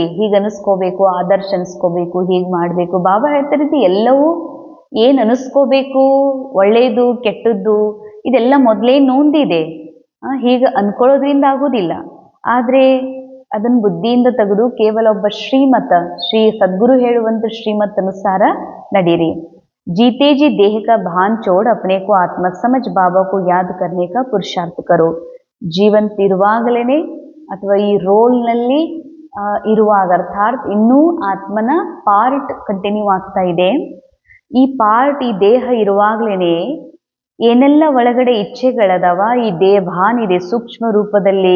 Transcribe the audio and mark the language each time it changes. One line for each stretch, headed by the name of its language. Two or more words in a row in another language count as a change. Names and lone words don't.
Kannada: ಹೀಗೆ ಅನಿಸ್ಕೋಬೇಕು, ಆದರ್ಶ ಅನಿಸ್ಕೋಬೇಕು, ಹೀಗೆ ಮಾಡಬೇಕು. ಬಾಬಾ ಹೇಳ್ತಾರೆ ಇದು ಎಲ್ಲವೂ ಏನು ಅನಿಸ್ಕೋಬೇಕು, ಒಳ್ಳೆಯದು ಕೆಟ್ಟದ್ದು, ಇದೆಲ್ಲ ಮೊದಲೇ ನೋಂದಿದೆ. ಹೀಗೆ ಅನ್ಕೊಳ್ಳೋದ್ರಿಂದ ಆಗೋದಿಲ್ಲ. ಆದರೆ ಅದನ್ನು ಬುದ್ಧಿಯಿಂದ ತೆಗೆದು ಕೇವಲ ಒಬ್ಬ ಶ್ರೀ ಸದ್ಗುರು ಹೇಳುವಂಥ ಶ್ರೀಮತ್ ಅನುಸಾರ ನಡೀರಿ.
Hindi: जीते जी देह का भान छोड़ अपने को आत्मा समझ बाबा को याद करने का पुरुषार्थ करो.
Kannada: ಜೀವಂತಿರುವಾಗಲೇ ಅಥವಾ ಈ ರೋಲ್ನಲ್ಲಿ ಇರುವಾಗ, ಅರ್ಥಾತ್ ಇನ್ನೂ ಆತ್ಮನ
English: part continue
Kannada: ಆಗ್ತಾ ಇದೆ. ಈ ಪಾರ್ಟ್, ಈ ದೇಹ ಇರುವಾಗಲೇ ಏನೆಲ್ಲ ಒಳಗಡೆ ಇಚ್ಛೆಗಳದಾವ, ಈ ದೇಹ ಭಾನ್ ಇದೆ ಸೂಕ್ಷ್ಮ ರೂಪದಲ್ಲಿ.